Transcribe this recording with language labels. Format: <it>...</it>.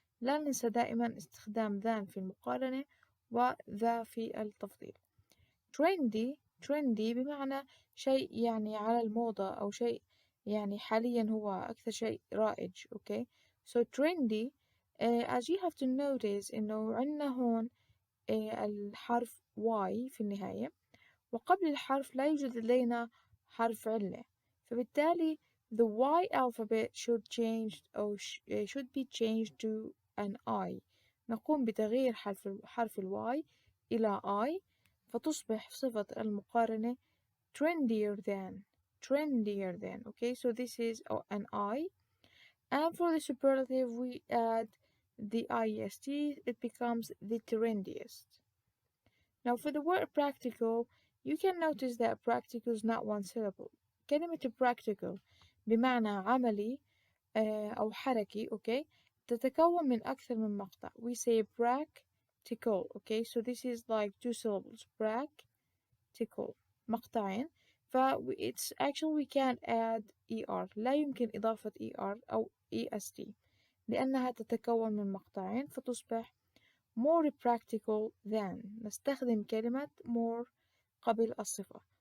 <ar>لا ننسى دائما استخدام than في المقارنة وذا في التفضيل. trendy بمعنى شيء يعني على الموضة أو شيء يعني حاليا هو أكثر شيء رائج.</ar> <en>okay, so trendy as you have to notice</en> <ar>إنه عنا هون الحرف Y في النهاية وقبل الحرف لا يوجد لدينا حرف علة فبالتالي</ar> <en>the Y alphabet should should be changed to an I.</en> <ar>نقوم بتغيير حرف الواي إلى I فتصبح صفة المقارنة trendier than.</ar> <en>Okay, so this is an I. And for the superlative we add the ist, it becomes the trendiest. Now for the word practical, you can notice that practical is not one syllable.</en> <ar>كلمة practical بمعنى عملي أو حركي. okay, تتكون من أكثر من مقطع.</ar> <en>We say practical. okay, so this is like two syllables. practical مقطعين. it's actually we can't add er.</en> <ar>لا يمكن إضافة er أو est لأنها تتكون من مقطعين فتصبح more practical than. نستخدم كلمة more قبل الصفة.</ar>